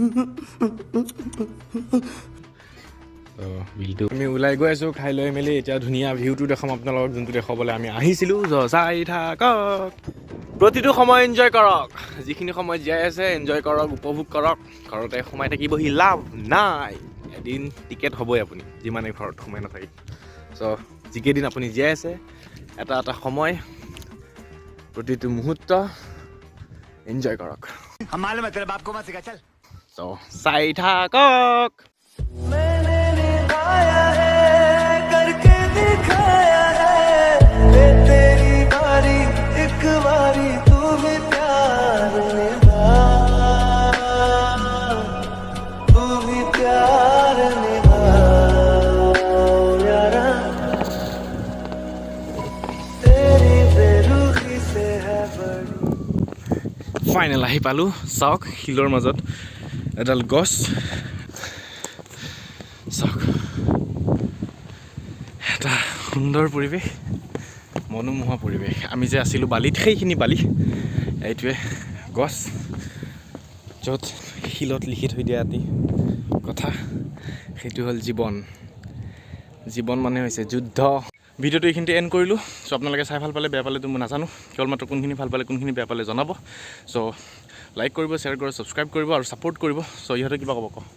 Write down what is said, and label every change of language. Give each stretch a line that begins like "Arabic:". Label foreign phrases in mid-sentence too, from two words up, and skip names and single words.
Assamese: বিলটো আমি ওলাই গৈ আছোঁ খাই লৈ মেলি এতিয়া ধুনীয়া ভিউটো দেখাম আপোনালোকক যোনটো দেখাবলৈ আমি আহিছিলোঁ চাই থাকক প্ৰতিটো সময় এনজয় কৰক যিখিনি সময় জীয়াই আছে এনজয় কৰক উপভোগ কৰক ঘৰতে সোমাই থাকিবহি লাভ নাই এদিন টিকেট হ'বই আপুনি যিমানে ঘৰত সোমাই নাথাকে চ' যিকেইদিন আপুনি জীয়াই আছে এটা এটা সময় প্ৰতিটো মুহূৰ্ত এনজয় কৰক চ' চাই থাকক
Hindi: करके दिखाया है तेरी बारी एक बारी तू भी प्यार निभा तू भी प्यार निभा यारा
Assamese: ফাইনেল আহি পালোঁ চাওক শিলৰ মাজত এডাল গছ চাওক এটা সুন্দৰ পৰিৱেশ মনোমোহা পৰিৱেশ আমি যে আছিলোঁ বালিত সেইখিনি বালি এইটোৱে গছ য'ত শিলত লিখি থৈ দিয়া এটি কথা সেইটো হ'ল জীৱন জীৱন মানে হৈছে যুদ্ধ ভিডিঅ'টো এইখিনিতে এণ্ড কৰিলোঁ চ' আপোনালোকে চাই ভাল পালে বেয়া পালেতো মই নাজানো কেৱল মাত্ৰ কোনখিনি ভাল পালে কোনখিনি বেয়া পালে জনাব চ' লাইক কৰিব শ্বেয়াৰ কৰিব ছাবস্ক্ৰাইব কৰিব আৰু ছাপোৰ্ট কৰিব চ' ইহঁতে কিবা ক'ব কওঁ